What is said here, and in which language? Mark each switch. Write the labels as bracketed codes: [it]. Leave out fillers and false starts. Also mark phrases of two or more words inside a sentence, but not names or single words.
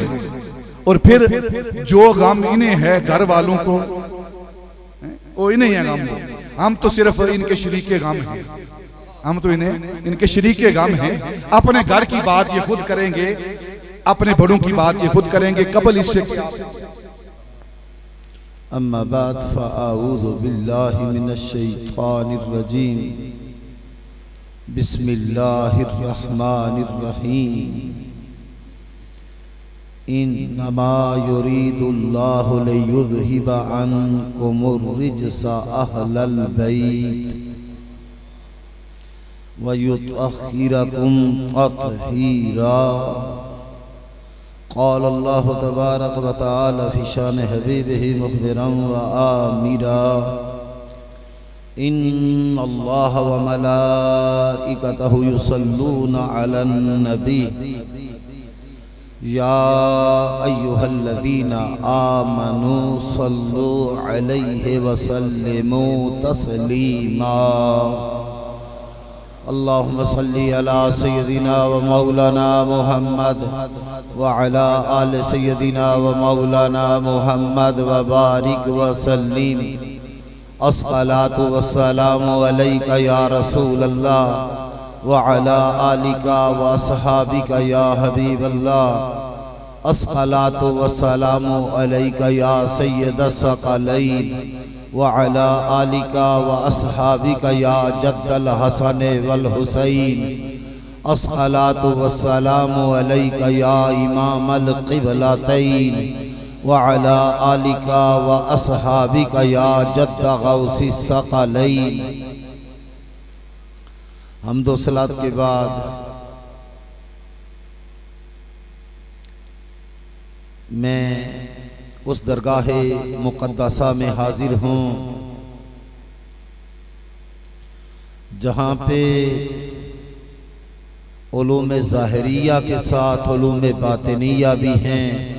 [ur] اور پھر جو غم انہیں ہے گھر والوں کو، وہ انہیں ہے غم، ہم تو صرف ان کے شریکِ غم ہیں، ہم تو ان کے شریکِ غم ہیں. اپنے گھر کی بات یہ خود کریں گے، اپنے بڑوں کی بات یہ خود کریں گے. قبل اس سے [ar] أما بعد فأعوذ بالله من الشيطان الرجيم، بسم الله الرحمن الرحيم. إنما يريد الله ليذهب عنكم الرجس أهل البيت ويطهركم تطهيرا. قال الله تبارك وتعالى في شأن حبيبه مخبرا وآمرا. إن الله وملائكته يصلون على النبي يا أيها الذين آمنوا صلوا عليه وسلموا تسليما. اللهم صل على سيدنا ومولانا محمد وعلى آل سيدنا ومولانا محمد وبارك وسلم. الصلاة والسلام عليك يا رسول الله وعلى آلك وأصحابك يا حبيب الله. الصلاة والسلام عليك يا سيد الثقلين وعلى آلك وأصحابك يا جد الحسن والحسين. الصلاة والسلام عليك يا إمام القبلتين وعلى آلك وأصحابك يا جد غوث الثقلين. [ur] حمد و صلوٰۃ کے بعد میں اس درگاہِ مقدسہ میں حاضر ہوں جہاں پہ علومِ ظاہریہ کے ساتھ علومِ باطنیہ بھی ہیں.